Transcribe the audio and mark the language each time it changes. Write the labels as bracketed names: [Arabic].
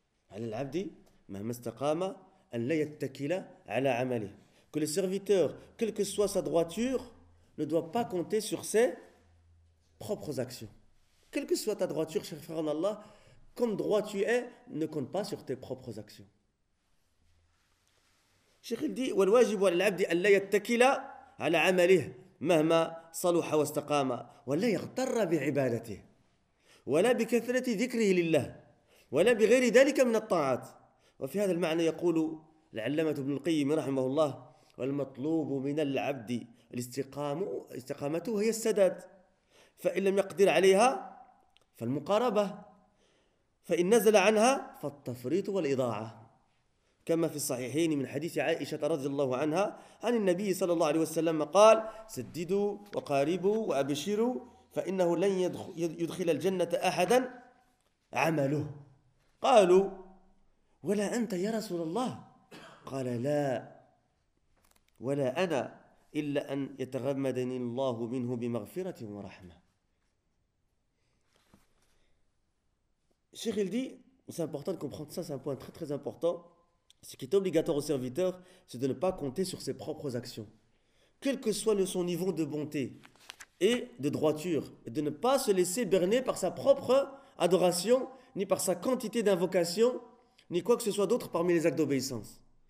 [Arabic] على العبد مهما استقام أن لا يتكل على عمله. [French] Que le serviteur, quelle que soit sa droiture, ne doit pas compter sur ses propres actions. Quelle que soit ta droiture, cher frère en Allah, comme droit tu es, ne compte pas sur tes propres actions. Cheikh il dit, [Arabic] والواجب على العبد أن لا يتكل على عمله مهما صلح واستقام ولا يغتر بعبادته ولا بكثرة ذكره لله ولا بغير ذلك من الطاعات وفي هذا المعنى يقول العلامة ابن القيم رحمه الله: والمطلوب من العبد استقامته هي السداد، فإن لم يقدر عليها فالمقاربة، فإن نزل عنها فالتفريط والإضاعة، كما في الصحيحين من حديث عائشة رضي الله عنها عن النبي صلى الله عليه وسلم قال: سددوا وقاربوا وأبشروا، فإنه لن يدخل الجنة أحدا عمله. قالوا: ولا أنت يا رسول الله؟ قال: لا ولا أنا إلا أن يتغمدني الله منه بمغفرة ورحمة. [French] Cheikh, il dit, c'est important de comprendre ça, c'est un point très très important. Ce qui est obligatoire au serviteur, c'est de ne pas compter sur ses propres actions, quel que soit son niveau de bonté et de droiture, et de ne pas se laisser berner par sa propre adoration, ni par sa quantité d'invocation, ni quoi que ce soit d'autre parmi les actes d'obéissance.